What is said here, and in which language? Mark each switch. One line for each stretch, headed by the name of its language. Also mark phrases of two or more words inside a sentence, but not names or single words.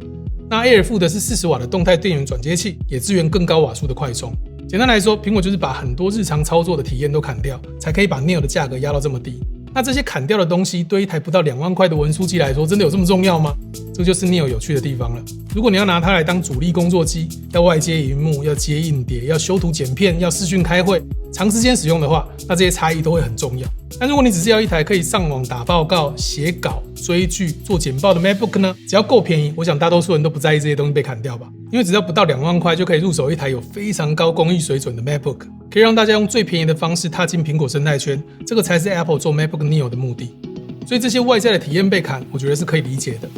Chinese: 那 Air 附的是40瓦的動態電源轉接器，也支援更高瓦數的快充。簡單來說，蘋果就是把很多日常操作的體驗都砍掉，才可以把 Neo 的價格壓到這麼低。那這些砍掉的東西，對一台不到2萬塊的文書機來說，真的有這麼重要嗎？這就是 Neo 有趣的地方了。如果你要拿它來當主力工作機，要外接螢幕，要接硬碟，要修圖剪片，要視訊開會，長時間使用的話，那這些差異都會很重要。但如果你只是要一台可以上網打報告、寫稿、追劇、做簡報的 MacBook 呢，只要夠便宜，我想大多數人都不在意這些東西被砍掉吧。因為只要不到2萬塊就可以入手一台有非常高工藝水準的 MacBook， 可以讓大家用最便宜的方式踏進蘋果生態圈，這個才是 Apple 做 MacBook Neo 的目的。所以這些外在的體驗被砍，我覺得是可以理解的。